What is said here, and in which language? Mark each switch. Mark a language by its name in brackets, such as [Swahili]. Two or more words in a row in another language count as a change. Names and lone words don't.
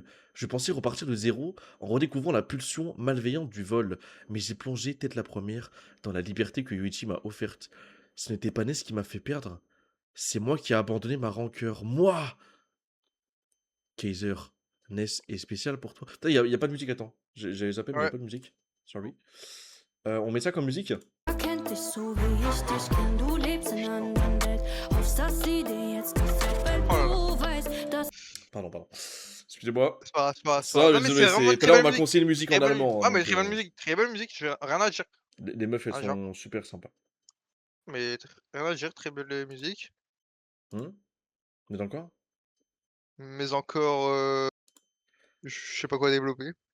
[French] Je pensais repartir de zéro en redécouvrant la pulsion malveillante du vol, mais j'ai plongé tête la première dans la liberté que Yuichi m'a offerte. Ce n'était pas Ness qui m'a fait perdre, c'est moi qui ai abandonné ma rancœur. Moi! Kaiser, Ness est spécial pour toi. Putain, y a pas de musique, attends. J'avais zappé, mais y a Ouais. pas de musique. Sorry. On met ça comme musique? [German] Kennt dich so wie ich dich kenn, du lebst in einer anderen Welt. Hoffst, dass sie dir jetzt gefällt, weil Oh du weißt, dass [French] Pardon. Excusez-moi. C'est pas, c'est pas, c'est Ça, pas. Non mais désolé, c'est vraiment une tout très à l'heure, on belle m'a musique. conseillé une musique Très en belle allemand. musique. Ah mais donc, très belle musique, j'ai rien à dire. les meufs, elles Ah, genre. sont super sympas. Mais rien à dire, très belle musique. Mais dans quoi? Mais encore, je sais pas quoi développer.